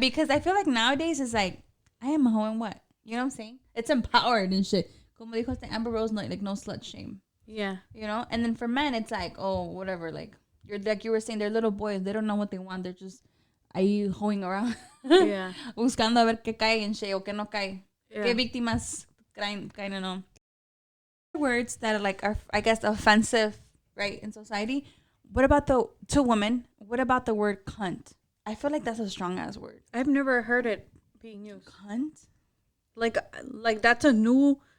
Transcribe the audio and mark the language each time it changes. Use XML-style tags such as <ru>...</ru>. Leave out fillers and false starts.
<en>because I feel like nowadays it's like, I am a hoe and what? You know what I'm saying? It's empowered and shit.</en> <es>Como dijo este Amber Rose,</es> <en>like no slut shame. Yeah. You know? And then for men, it's like, oh, whatever. Like, you're like you were saying, they're little boys. They don't know what they want. They're just</en> <es>ahí</es> <en>hoeing around. Yeah.</en> <es>Buscando a ver qué cae en</es> <en>shit</en> <es>o qué no cae.</es> <en>Yeah.</en> <es>Qué víctimas caen o no.</es> <en>Words that are like, are, I guess, offensive, right, in society. What about to women? What about the word cunt? I feel like that's a strong ass word. I've never heard it being used. Cunt? Like that's a new.</en>